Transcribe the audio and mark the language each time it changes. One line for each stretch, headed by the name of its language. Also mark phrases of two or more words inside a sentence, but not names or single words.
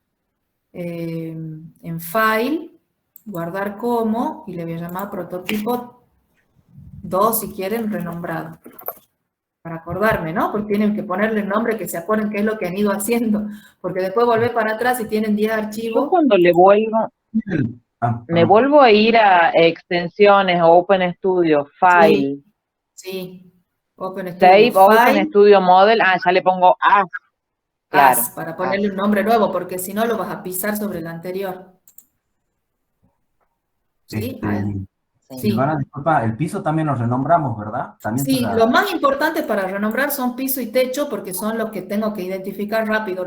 Spanish: En File, guardar como, y le voy a llamar prototipo 2, si quieren, renombrado. Para acordarme, ¿no? Porque tienen que ponerle el nombre que se acuerden qué es lo que han ido haciendo. Porque después volver para atrás y tienen 10 archivos. Yo cuando le vuelvo, me vuelvo a ir a extensiones, Open Studio, File. Sí. Open Studio, Save, File. Open Studio Model. Ya le pongo As. Claro. As, para ponerle un nombre nuevo, porque si no lo vas a pisar sobre el anterior. ¿Sí? Silvana, disculpa, el piso también lo renombramos, ¿verdad? También sí, lo más importante para renombrar son piso y techo, porque son los que tengo que identificar rápido.